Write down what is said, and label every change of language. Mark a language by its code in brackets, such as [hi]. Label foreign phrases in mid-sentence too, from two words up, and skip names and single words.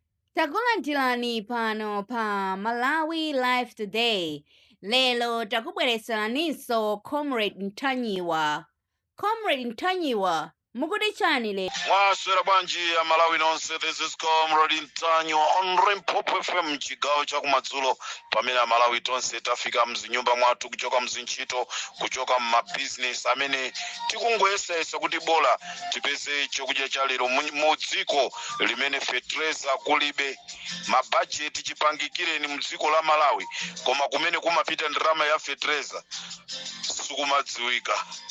[ny] Takulandirani pano pa Malawi Life Today. Lelo takubweretseraniso Comrade Ntanyiwa. Comrade Ntanyiwa, mukuti chani le? Mwaswera bwanji ya Malawi nonse. [en] This is Comrade Ntanyiwa on Limpopo FM [ny] chigawo cha kumadzulo pamene Malawi tonse tafika mzinyumba mwathu kuchoka mzinchito kuchoka mmabizinesi amene tikungoyesayesa kuti bola tipeze chokudya cha lero mu dziko limene fetreza kulibe mabajeti chipangikireni mdziko la Malawi koma kumene kumapita ndalama ya fetreza sikumadziwika.